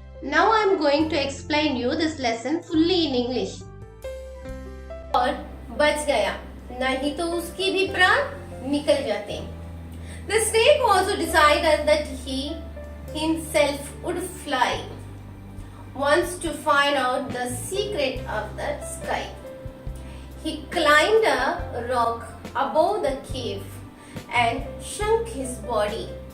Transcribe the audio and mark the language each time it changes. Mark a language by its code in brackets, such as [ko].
[en] Now I am going to explain you this lesson fully in English. [hi] और बच गया, नहीं तो उसकी भी प्राण निकल जाते। [en] The snake also decided that he himself would fly, wants to find out the secret of the sky. He climbed a rock above the cave and shrunk his body.